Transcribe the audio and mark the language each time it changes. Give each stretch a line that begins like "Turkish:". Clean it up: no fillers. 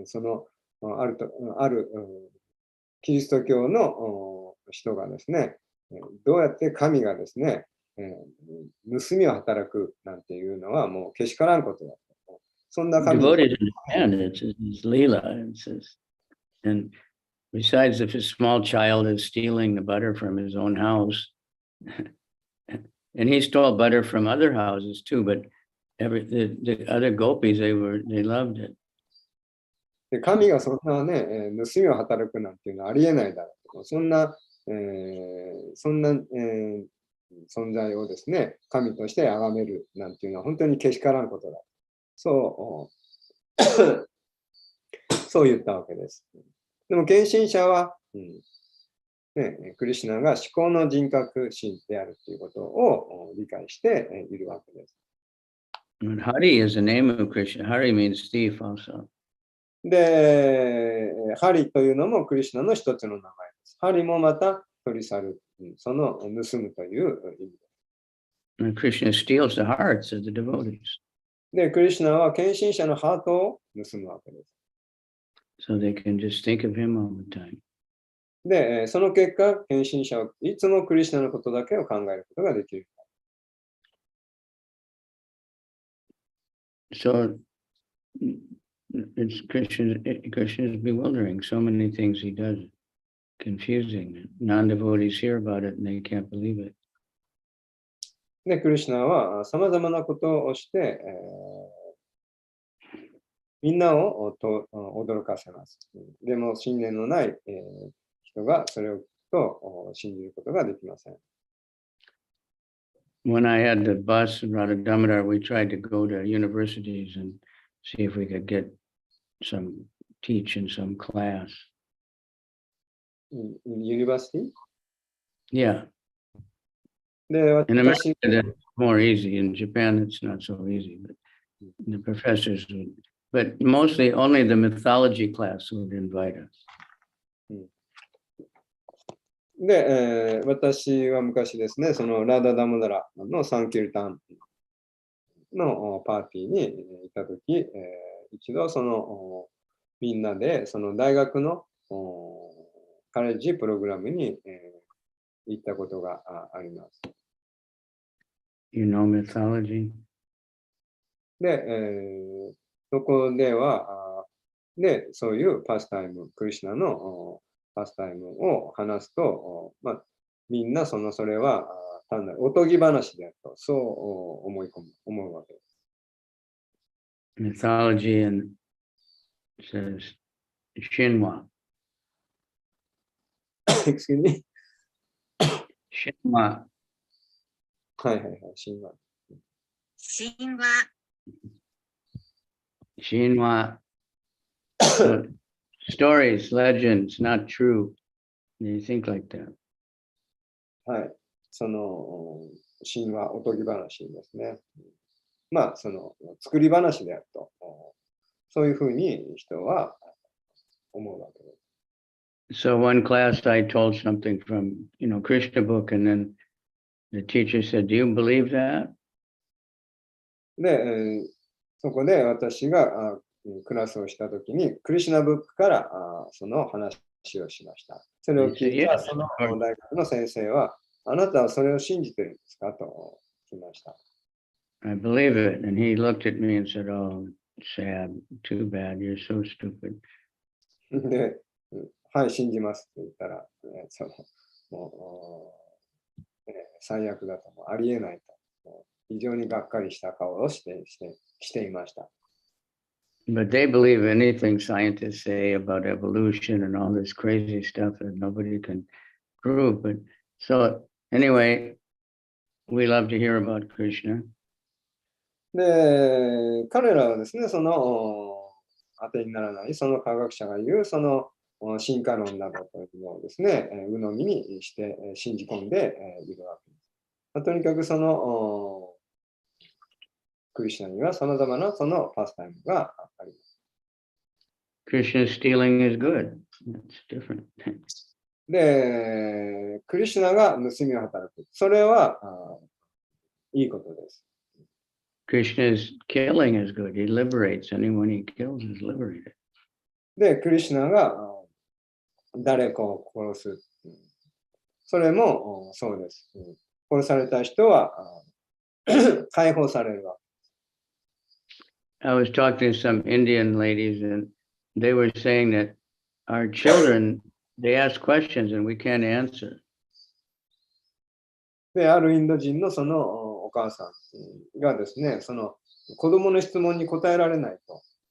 Japanese: そのあるキリスト教の人がですね、どうやって神がですね、盗みを働くなんていうのはもうけしからんことだと。そんな神
English: Devotees understand it's Leela. And besides, if a small child is stealing the butter from his own house, and he stole butter from other houses too, but the other gopis, they loved it.
Japanese: で神がそんなね、盗みを働くなんていうのはありえないだろうと。そんな、存在をですね、神として崇めるなんていうのは本当にけしからんことだ。そう言ったわけです。でも、献身者は、クリシュナが思考の人格心であるということを理解しているわけです。
English: And Hari is the name of Krishna. Hari means thief also.
Japanese: で、ハリというのもクリシュナの一つの名前です。ハリもまた取り去る、その盗むという意味です。
English: And Krishna steals the hearts of the devotees.
Japanese: で、クリシュナは献身者のハートを盗むわけです。
English: So they can just think of him all the time.
Japanese: で、その結果、献身者はいつもクリシュナのことだけを考えることができる。
English: So it's Krishna is bewildering. So many things he does, confusing. Non-devotees hear about it and they can't believe it.
Japanese: で、クリシュナはさまざまなことをして、みんなを驚かせます。でも、信念のない、人がそれを聞くと信じることができません。
English: When I had the bus in Radha Damodar, we tried to go to universities and see if we could teach in some class. University? Yeah.
Japanese: で、
English: In America,
Japanese: 私、
English: that's more easy. In Japan, it's not so easy. But the professors would, but mostly only the mythology class would invite us.
Japanese: で、私は昔ですね、そのラダダモダラのサンキルタンのパーティーに行ったとき、一度そのみんなでその大学のカレッジプログラムに行ったことがあります。
English: You know mythology?
Japanese: で、そこでは、そういうパスタイム、クリシュナのパスタイムを話すと、みんなそれは単なるおとぎ話であると、そう思うわけです。
English: Mythology and says Shinwa. Excuse me?
Japanese: Shinwa. はいはいはい、神話。 Shinwa.
English: So, stories, legends, not true. You think like that.
Japanese: はい。その神話、おとぎ話ですね。その作り話であると、そういうふうに人は思うわけです。
English: So one class I told something from, Krishna book, and then the teacher said, "Do you believe that?"
Japanese: で、そこで私がクラスをしたときに、クリシュナブックからその話をしました。それを聞いたその大学の先生は、あなたはそれを信じてるんですかと聞きました。
English: I believe it. And he looked at me and said, "Oh, sad, too bad, you're so stupid."
Japanese: で、はい、信じますって言ったら、もう、最悪だと、もうありえないと、もう非常にがっかりした顔をしていました。
English: But they believe anything scientists say about evolution and all this crazy stuff that nobody can prove. But so anyway, we love to hear about Krishna.
Japanese: で、彼らはですね、その当てにならない、その科学者が言う、その進化論などというのをですね、鵜呑みにして信じ込んでいるわけです。とにかくそのクリシュナにはさまざまなそのパスタイムがあります。
English: Krishna stealing is good. That's different.
Japanese: で、クリシュナが盗みを働く。それはいいことです。
English: Krishna's killing is good. He liberates. Anyone he kills is liberated.
Japanese: で、クリシュナが誰かを殺す。それもそうです。殺された人は解放されるわけ。 I was talking to some Indian ladies and they were saying that our children, they ask questions and we can't answer. で、あるインド人のそのお母さんがですね、その子供の質問に答えられないと。